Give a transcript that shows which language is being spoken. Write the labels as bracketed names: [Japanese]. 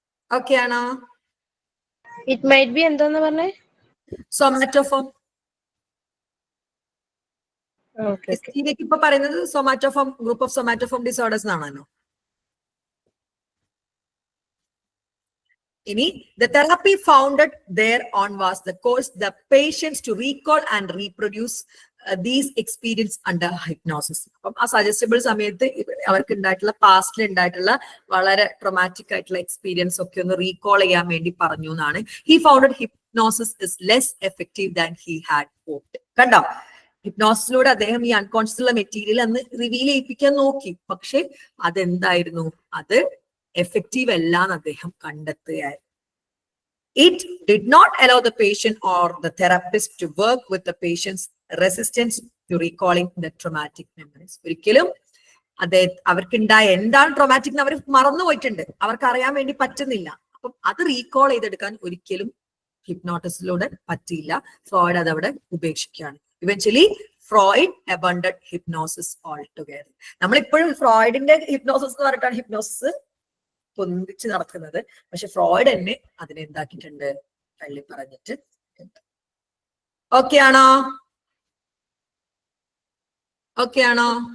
[Malayalam] Okay ആണോ? [English] it might be [Malayalam] എന്താന്ന് പറഞ്ഞേ? സൊമാറ്റോഫോം. ഇപ്പൊ പറയുന്നത് somatoform, group of somatoform disorders എന്നാണല്ലോ. [English] ഇനി the therapy founded thereon was the course the patients to recall and reproduce these experience under hypnosis. [Malayalam] അപ്പം ആ സജസ്റ്റബിൾ സമയത്ത് അവർക്ക് ഉണ്ടായിട്ടുള്ള പാസ്റ്റിൽ ഉണ്ടായിട്ടുള്ള വളരെ ട്രോമാറ്റിക് ആയിട്ടുള്ള എക്സ്പീരിയൻസ് ഒക്കെ ഒന്ന് റീകോൾ ചെയ്യാൻ വേണ്ടി പറഞ്ഞു എന്നാണ്. [English] He founded hypnosis is less effective than he had hoped. [Malayalam] കണ്ടോ? ഹിപ്നോസിലൂടെ അദ്ദേഹം ഈ അൺകോൺഷ്യസ് മെറ്റീരിയൽ അന്ന് റിവീൽ ചെയ്യിപ്പിക്കാൻ നോക്കി, പക്ഷെ അതെന്തായിരുന്നു, അത് എഫക്റ്റീവ് അല്ല എന്ന് അദ്ദേഹം കണ്ടെത്തുകയായിരുന്നു. [English] It did not allow the patient or the therapist to work with the patient's resistance to recalling the traumatic memories. [Malayalam] ഒരിക്കലും അവർക്കുണ്ടായ എന്താണ് ട്രോമാറ്റിക് എന്ന് അവർ മറന്നുപോയിട്ടുണ്ട്, അവർക്ക് അറിയാൻ വേണ്ടി പറ്റുന്നില്ല. അപ്പം അത് റീകോൾ ചെയ്തെടുക്കാൻ ഒരിക്കലും ഹിപ്നോട്ടിസിലൂടെ പറ്റിയില്ല. ഫ്രോയിഡ് അതവിടെ ഉപേക്ഷിക്കുകയാണ്. [English] Eventually Freud abandoned hypnosis altogether. [Malayalam] നമ്മളിപ്പോഴും ഫ്രോയിഡിന്റെ ഹിപ്നോസിസ് എന്ന് പറഞ്ഞിട്ടാണ് ഹിപ്നോസിസ് പൊന്തിച്ച് നടക്കുന്നത്. പക്ഷെ ഫ്രോയിഡ് തന്നെ അതിനെ എന്താക്കിയിട്ടുണ്ട്, തള്ളി പറഞ്ഞിട്ട്. ഓക്കെ ആണോ? ഓക്കെ ആണോ?